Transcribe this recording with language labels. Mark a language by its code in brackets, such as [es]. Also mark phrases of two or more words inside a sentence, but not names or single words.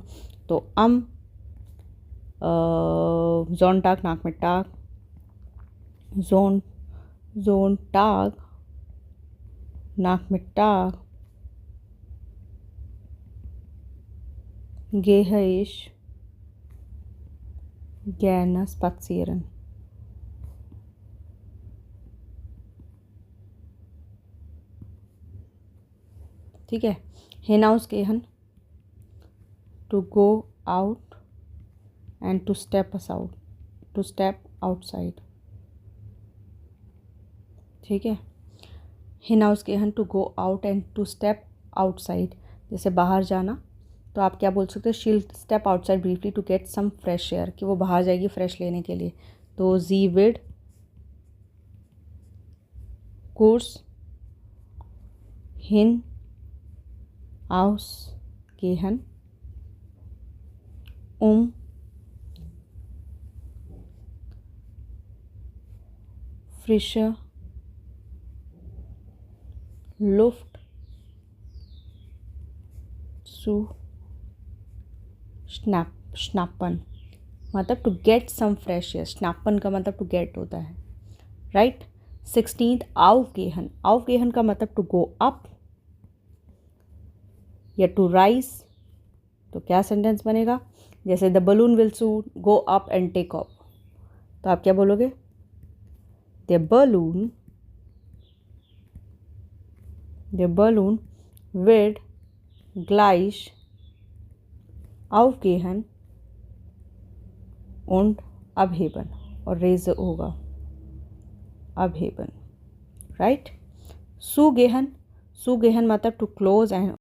[de] तो Sonntag Nachmittag, Sonntag Nachmittag gehe ich gerne spazieren. [hi] ठीक है. [en] hinausgehen to go out and to step outside. [hi] ठीक है, [en] hinausgehen to go out and to step outside, [hi] जैसे बाहर जाना, तो आप क्या बोल सकते हो, [en] she'll step outside briefly to get some fresh air, [hi] कि वो बाहर जाएगी फ्रेश लेने के लिए. [de] तो sie wird kurz hinausgehen frische Luft zu schnappen, [en] मतलब to get some fresh air. [hi] schnappen का मतलब [en] to get [hi] होता है, राइट. 16th aufgehen का मतलब [en] to go up [hi] या [en] to rise. [hi] तो क्या सेंटेंस बनेगा, जैसे [en] the balloon will soon go up and take off, [hi] तो आप क्या बोलोगे, [en] the balloon [de] wird gleich aufgehen und abheben, [hi] और रेज होगा abheben, राइट. [en] zugehen मतलब to close and